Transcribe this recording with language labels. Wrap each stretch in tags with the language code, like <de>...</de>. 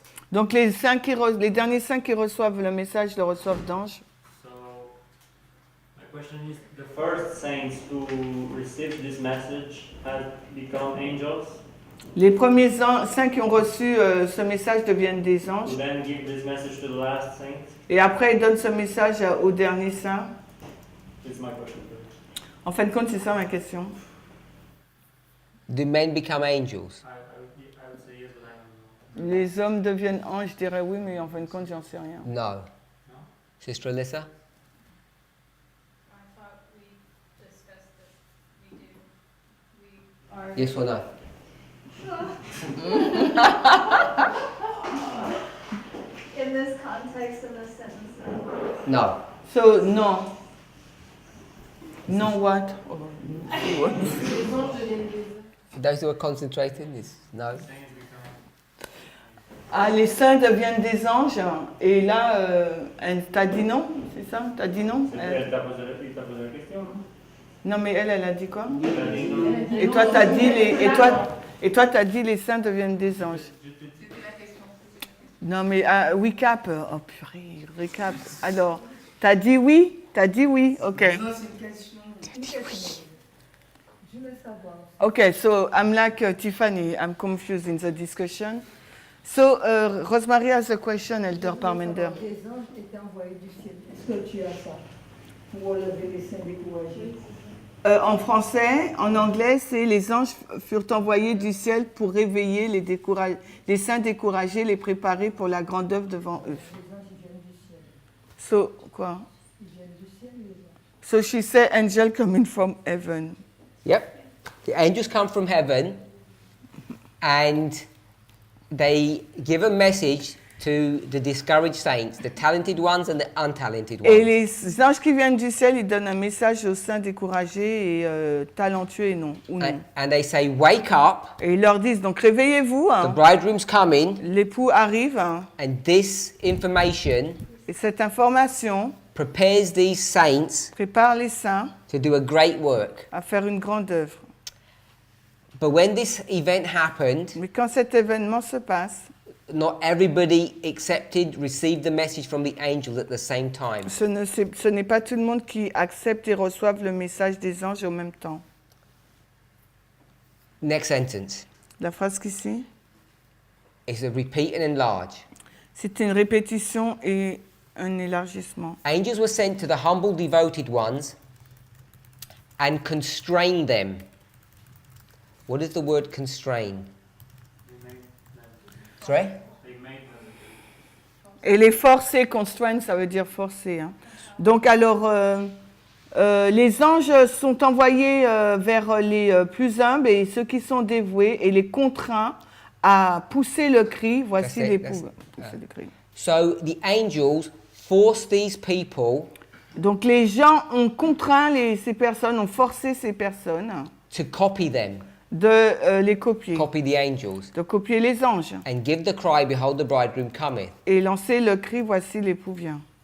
<fr>Donc les derniers 5 qui reçoivent le message le reçoivent d'anges.</fr> <en>So, my question is, the first saints who received this message have become angels?</en> <fr>Les premiers 5 qui ont reçu ce message deviennent des anges.</fr> <en>Who then give this message to the last saints?</en> <fr>Et après, ils donnent ce message au dernier saint.</fr> <en>It's my question.</en> <fr>En fin de compte, c'est ça ma question.</fr> <en>Do men become angels? I would say yes, but I don't know.</en> <fr>Les hommes deviennent anges, je dirais oui, mais en fin de compte, j'en sais rien.</fr> <en>No. Sister Alyssa? I thought we discussed that we do. Yes or no? In this context, in this sentence, no. No. So,</en> <fr>non. Non</fr> <en>what? Oh, what?</en> <fr>Les anges deviennent des</fr> <en>For those who are concentrating, it's no.</en> <fr>Ah, les saints deviennent des anges. Et là, t'as dit non, c'est ça? T'as dit non? Il t'a posé la question, non? Non, mais elle a dit quoi? Elle a dit non. Et toi, t'as dit t'as dit les saints deviennent des anges. C'était la question. Non, mais recap. Oh purée, recap. Alors, t'as dit oui? T'as dit oui? Ok. Non, c'est une question. Je veux savoir.</fr> <en>Okay, so I'm like Tiffany. I'm confused in the discussion. So, Rosemary has a question, Elder Parminder.</en> <fr>Les anges étaient envoyés du ciel. Est-ce que tu as ça pour relever les saints découragés? En français, en anglais, c'est les anges furent envoyés du ciel pour réveiller les saints découragés, les préparer pour la grande œuvre devant eux. Les anges ils viennent du ciel. So, quoi? Ils viennent du ciel, les anges.</fr> <en>So she said, angel coming from heaven. Yep. The angels come from heaven and they give a message to the discouraged saints, the talented ones and the untalented ones.</en> <fr>Et les anges qui viennent du ciel, ils donnent un message aux saints découragés et talentueux et non, ou non.</fr> <en>And they say, wake up,</en> <fr>Et ils leur disent, donc réveillez-vous,</fr> <en>the</en> <fr>hein.</fr> <en>bridegroom's coming,</en> <fr>L'époux arrive, hein.</fr> <en>and this information</en> <fr>Et cette information</fr> <en>prepares these saints</en> <fr>prépare les saints</fr> <en>to do a great work.</en> <fr>à faire une grande œuvre.</fr> <en>But when this event happened,</en> <fr>Mais quand cet événement se passe,</fr> <en>not everybody received the message from the angels at the same time.</en> <fr>ce n'est pas tout le monde qui accepte et reçoive le message des anges au même temps.</fr> <en>Next sentence</en> <fr>La phrase qui suit,</fr> <en>is a repeat and enlarge.</en> <fr>c'est une répétition et un élargissement.</fr> <en>Angels were sent to the humble, devoted ones and constrained them. What is the word constrain? Sorry?</en> <fr>Et les forcer, constraint, ça veut dire forcer. Hein. Donc alors, les anges sont envoyés vers les plus humbles et ceux qui sont dévoués et les contraints à pousser le cri. Voici l'époux. Pousser le cri.</fr> <en>So the angels force these people</en> <fr>Donc les gens ont contraint ces personnes, ont forcé ces personnes</fr> <en>to copy them,</en> <fr>de les copier,</fr> <en>copy the angels,</en> <fr>de copier les anges</fr> <en>and give the cry, behold the bridegroom cometh.</en> <fr>et lancer le cri, voici l'époux vient.</fr>